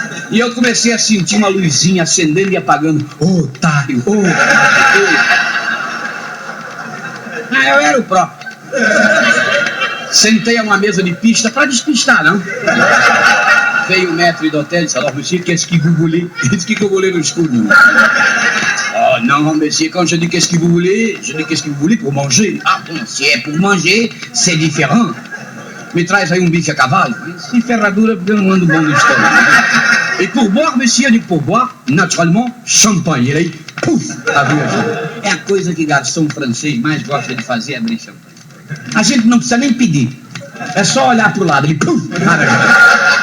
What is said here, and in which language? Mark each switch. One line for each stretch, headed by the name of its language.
Portuguese: E eu comecei a sentir uma luzinha acendendo e apagando. Ô, otário, ô, otário. Ah, eu era o próprio. Sentei a uma mesa de pista para despistar, não? Veio o maître d'hôtel e disse:
French: "Alors, monsieur, qu'est-ce que vous voulez?" Il dit: "Qu'est-ce que vous voulez
Portuguese: no escuro?"
French: "Oh, non, monsieur, quand je dis qu'est-ce que vous voulez, je dis qu'est-ce que vous voulez pour manger." "Ah, bon, si é pour manger, c'est différent.
Portuguese: Me traz aí um bife a cavalo." "Sem ferradura, porque eu não ando bom no estômago." "E
French: pour boire, monsieur?"
Portuguese: Eu digo:
French: "Pour boire, naturellement,
Portuguese: champanhe." E aí, puf, abriu a chave. É a coisa que garçom francês mais gosta de fazer, é abrir champanhe. A gente não precisa nem pedir. É só olhar pro lado, ele puf, abre a chave.